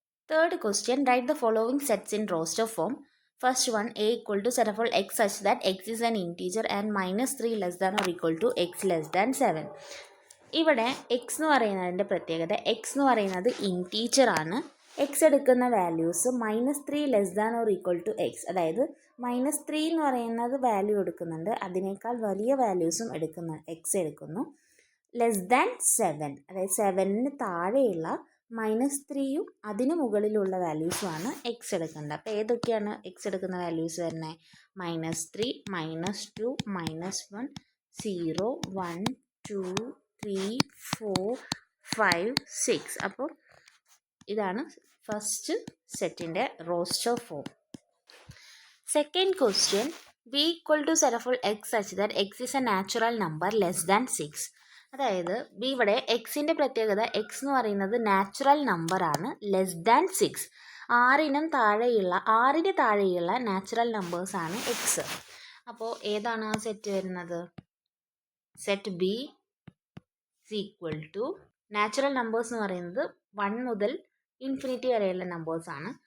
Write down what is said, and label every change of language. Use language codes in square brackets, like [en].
[en] Third question, write the following sets in roster form. First one, a equal to set of all x such that x is an integer and -3 less than or equal to x less than 7. [ml] ഇവിടെ X എന്ന് പറയുന്നതിൻ്റെ പ്രത്യേകത, X എന്ന് പറയുന്നത് ഇൻറ്റീജറാണ്. X എടുക്കുന്ന values [en] -3 less than or equal to x, [ml] അതായത് -3 എന്ന് പറയുന്നത് വാല്യൂ എടുക്കുന്നുണ്ട്, അതിനേക്കാൾ വലിയ വാല്യൂസും എക്സ് എടുക്കുന്നു. ലെസ് ദാൻ 7, അതായത് 7ന് താഴെയുള്ള -3യും അതിന് മുകളിലുള്ള വാല്യൂസുമാണ് എക്സ് എടുക്കേണ്ടത്. അപ്പോൾ ഏതൊക്കെയാണ് എക്സ് എടുക്കുന്ന വാല്യൂസ് വരുന്നത്? -3, -2, -1, 0, 1, 2, 3, 4, 5, 6. അപ്പോൾ ഇതാണ് ഫസ്റ്റ് സെറ്റിൻ്റെ roster form. [en] Second question, b equal to set of all x such that x is a natural number less than 6. [ml] അതായത് ഇവിടെ എക്സിൻ്റെ പ്രത്യേകത, എക്സ് എന്ന് പറയുന്നത് നാച്ചുറൽ നമ്പറാണ്, ലെസ് ദാൻ 6. 6ന് താഴെയുള്ള നാച്ചുറൽ നമ്പേഴ്സാണ് എക്സ്. അപ്പോൾ ഏതാണ് ആ സെറ്റ് വരുന്നത്? Set B [en] is equal to [ml] natural numbers എന്ന് പറയുന്നത് 1 മുതൽ ഇൻഫിനിറ്റി വരെയുള്ള നമ്പേഴ്സാണ്.